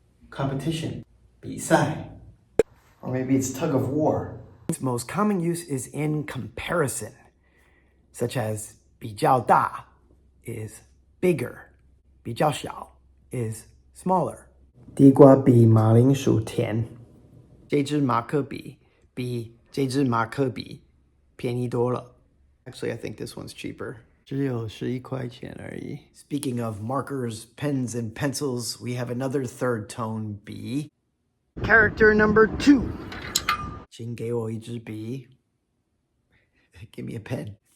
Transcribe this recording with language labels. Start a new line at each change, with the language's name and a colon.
English: Competition, 比赛. Or maybe it's tug of war. Its most common use is in comparison, such as 比较大 is bigger, 比较小 is smaller.
Chinese: 地瓜比马铃薯甜，这支马克笔比这支马克笔便宜多了。
English: Actually, I think this one's cheaper.
Chinese: 只有11块钱而已。
English: Speaking of markers, pens, and pencils, we have another third tone B. Character number 2.
Chinese: 请给我一支笔。
English: Give me a pen.